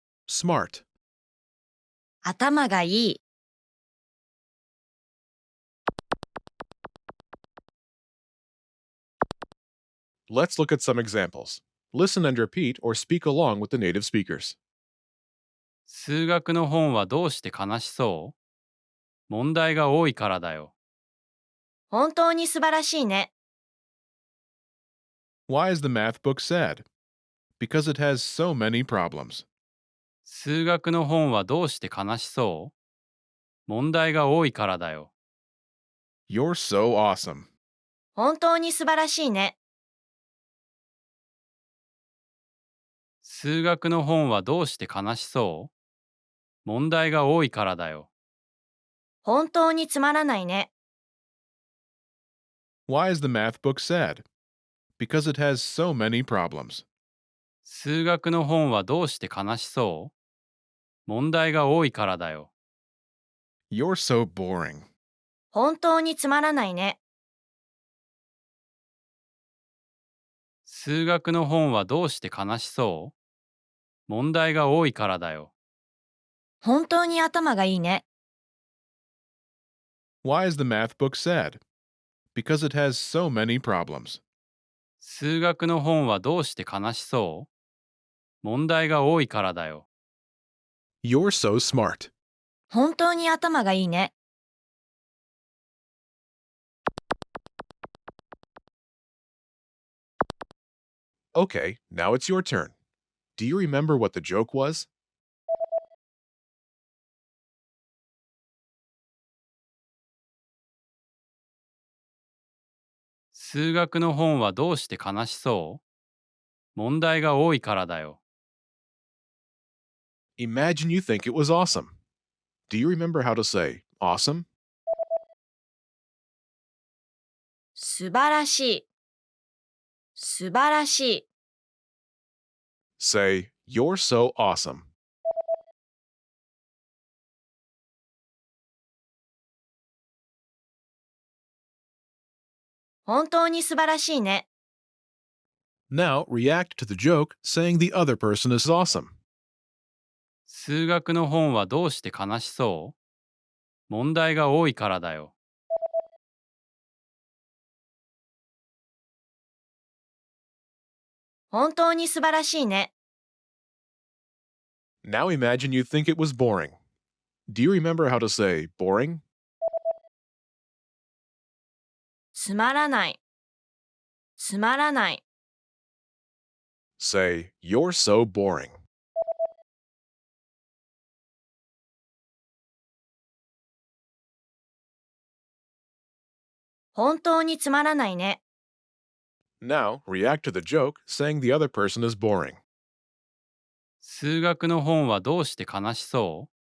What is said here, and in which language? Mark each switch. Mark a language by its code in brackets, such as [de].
[en] smart. [ja] 頭がいい。 [en] Let's look at some examples. Listen and repeat or speak along with the native speakers. [ja] 数学の本はどうして悲しそう？問題が多いからだよ。本当に素晴らしいね。 [en] Why is the math book sad? Because it has so many problems. [ja] 数学の本はどうして悲しそう？問題が多いからだよ。 [en] You're so awesome. [ja] 本当に素晴らしいね。数学の本はどうして悲しそう？問題が多いからだよ。本当につまらないね。 [en] Why is the math book sad? Because it has so many problems. [ja] 数学の本はどうして悲しそう？問題が多いからだよ。 [en] You're so boring. [ja] 本当につまらないね。数学の本はどうして悲しそう？問題が多いからだよ。本当に頭がいいね。 [en] Why is the math book sad? Because it has so many problems. [ja] 数学の本はどうして悲しそう？問題が多いからだよ。 [en] You're so smart. [ja] 本当に頭がいいね。 [en] Okay, now it's your turn. Do you remember what the joke was? [ja] 数学の本はどうして悲しそう？問題が多いからだよ。 [en] Imagine you think it was awesome. Do you remember how to say awesome? [ja] 素晴らしい。素晴らしい。 [en] Say, You're so awesome. [ja] 本当に素晴らしいね。 [en] Now react to the joke saying the other person is awesome. [ja] 数学の本はどうして悲しそう？問題が多いからだよ。本当に素晴らしいね。 [en] Now imagine you think it was boring. Do you remember how to say boring? [ja] つまらない。つまらない。 [en] Say, You're so boring. [ja] 本当につまらないね。 [en] Now react to the joke saying the other person is boring. [ja] 数学の本はどうして悲しそう？